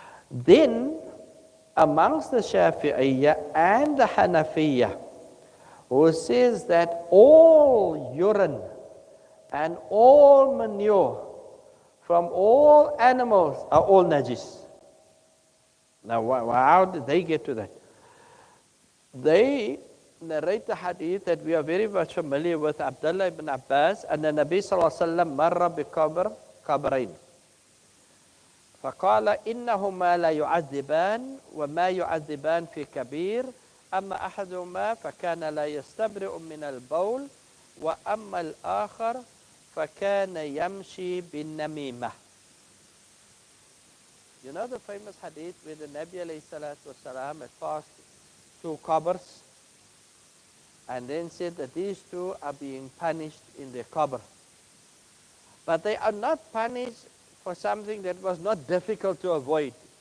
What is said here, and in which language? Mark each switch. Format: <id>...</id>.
<en>Then, amongst the Shafi'iyya and the Hanafiyya, who says that all urine and all manure from all animals are all najis. Now, how did they get to that? They narrate the hadith that we are very much familiar with, Abdullah ibn Abbas, and the Nabi sallallahu alaihi wasallam</en> <ar>marra biqabr qabrain. فقال إنهما لا يعذبان وما يعذبان في كبير أما أحدهما فكان لا يستبرئ من البول وأما الآخر فكان يمشي بالنميمة.</ar> <en>You know the famous hadith where the Nabi alayhi salatu wasalam had passed two qabrs and then said that these two are being punished in their qabr. But they are not punished for something that was not difficult to avoid.</en>